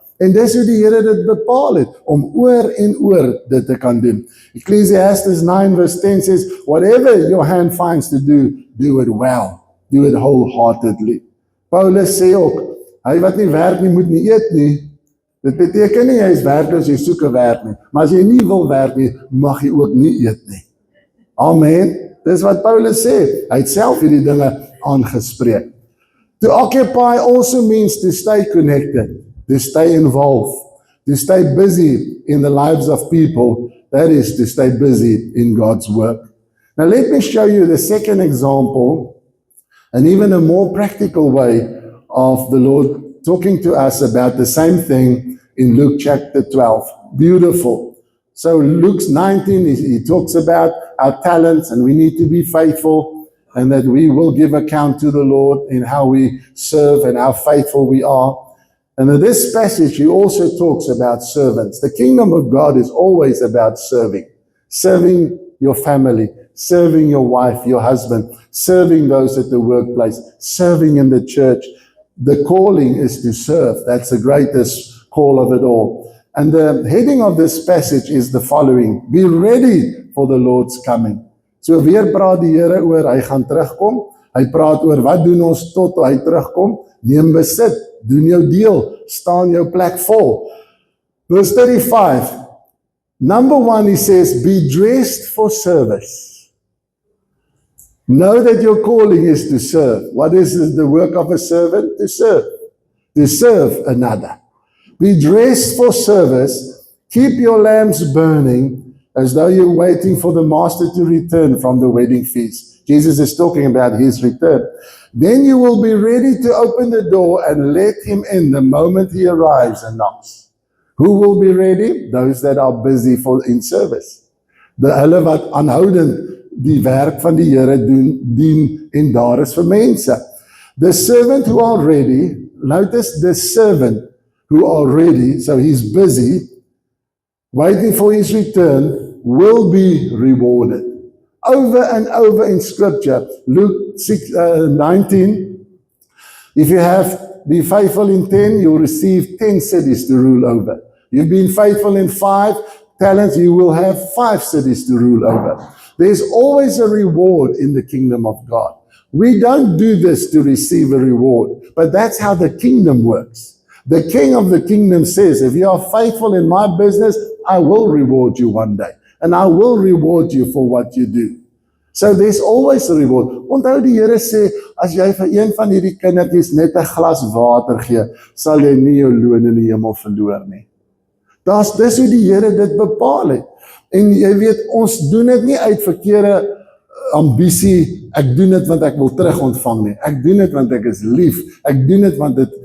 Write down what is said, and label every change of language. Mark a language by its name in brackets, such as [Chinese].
[Afrikaans] En dis hoe die Here dit bepaal het, om oor en oor dit te kan doen. [English] Ecclesiastes 9 verse 10 says, whatever your hand finds to do, do it well. Do it wholeheartedly. [Afrikaans] Paulus sê ook, hy wat nie werk nie, moet nie eet nie. Dit beteken nie, hy is werkloos, jy soek 'n werk nie. Maar as jy nie wil werk nie, mag jy ook nie eet nie. Amen. Dis wat Paulus sê. Hy het self hierdie dinge aangespreek. [English] To occupy also means to stay connected, to stay involved, to stay busy in the lives of people. That is to stay busy in God's work. Now let me show you the second example, and even a more practical way of the Lord talking to us about the same thing in Luke chapter 12. Beautiful. So Luke 19, he talks about our talents, and we need to be faithful, and that we will give account to the Lord in how we serve and how faithful we are. And in this passage, he also talks about servants. The kingdom of God is always about serving. Serving your family, serving your wife, your husband, serving those at the workplace, serving in the church. The calling is to serve. That's the greatest call of it all. And the heading of this passage is the following: be ready for the Lord's coming. [Afrikaans] So weer praat die Here oor, hy gaan terugkom. Hy praat oor, wat doen ons tot hy terugkom? Neem besit, doen jou deel, staan jou plek vol. [English] Verse 35, number 1, he says, be dressed for service. Know that your calling is to serve. What is the work of a servant? To serve another. Be dressed for service. Keep your lamps burning, as though you're waiting for the master to return from the wedding feast. Jesus is talking about his return. Then you will be ready to open the door and let him in the moment he arrives and knocks. Who will be ready? Those that are busy in service. [Afrikaans] Hulle wat aanhoudend die werk van die Here dien en daar is vir mense. [English] The servant who are ready, notice the servant who are ready, so he's busy, waiting for his return, will be rewarded. Over and over in scripture, Luke 19, if you be faithful in 10, you'll receive 10 cities to rule over. You've been faithful in 5 talents, you will have 5 cities to rule over. There's always a reward in the kingdom of God. We don't do this to receive a reward, but that's how the kingdom works. The king of the kingdom says, if you are faithful in my business, I will reward you one day. And I will reward you for what you do. So there's always a reward. [Afrikaans] Onthou die Here sê, as jy vir een van hierdie kindertjies net 'n glas water gee, sal jy nie jou loon in die hemel verloor nie. Dis hoe die Here dit bepaal het. En jy weet, ons doen dit nie uit verkeerde ambisie, ek doen dit want ek wil terug ontvang nie. Ek doen dit want ek is lief. Ek doen dit want dit